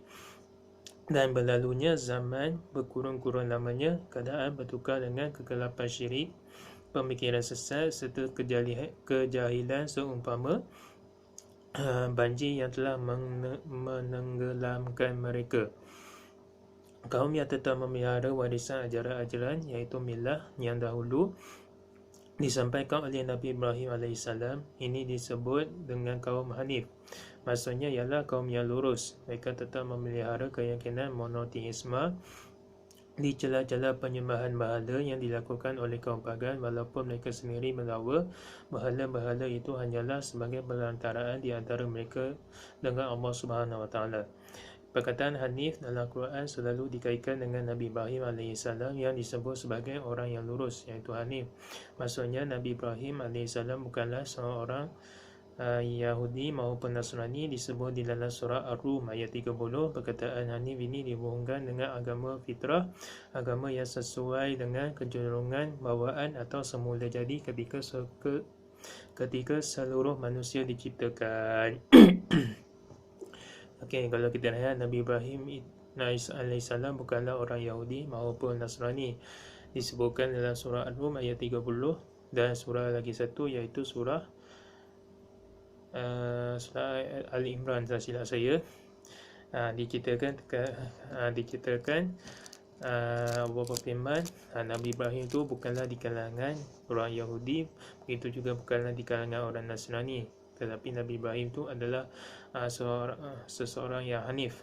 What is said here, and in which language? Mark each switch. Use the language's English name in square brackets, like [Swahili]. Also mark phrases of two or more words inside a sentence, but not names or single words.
[Malay] Dan berlalunya zaman, berkurun-kurun lamanya, keadaan bertukar dengan kegelapan syirik, pemikiran sesat serta kejahilan seumpama banjir yang telah menenggelamkan mereka. Kaum yang tetap memelihara warisan ajaran-ajaran iaitu milah yang dahulu disampaikan oleh Nabi Ibrahim AS, ini disebut dengan kaum Hanif. Maksudnya ialah kaum yang lurus. Mereka tetap memelihara keyakinan monoteisme di celah-celah penyembahan berhala yang dilakukan oleh kaum pagan, walaupun mereka sendiri mendakwa berhala-berhala itu hanyalah sebagai perantaraan di antara mereka dengan Allah [Arabic] سبحانه وتعالى. [Malay] Perkataan Hanif dalam Quran selalu dikaitkan dengan Nabi Ibrahim AS yang disebut sebagai orang yang lurus, iaitu Hanif. Maksudnya Nabi Ibrahim AS bukanlah seorang Yahudi maupun Nasrani. Disebut di dalam surah Ar-Rum ayat 30. Perkataan Hanif ini dihubungkan dengan agama fitrah, agama yang sesuai dengan kecenderungan bawaan atau semula jadi ketika seluruh manusia diciptakan. Okey, kalau kita lihat Nabi Ibrahim AS bukanlah orang Yahudi maupun Nasrani. Disebutkan dalam surah Ar-Rum ayat 30 dan surah lagi satu iaitu surah Ali Imran, tak silap saya. Diceritakan Allah berfirman, Nabi Ibrahim itu bukanlah di kalangan orang Yahudi, begitu juga bukanlah di kalangan orang Nasrani, tetapi Nabi Ibrahim itu adalah seseorang yang hanif.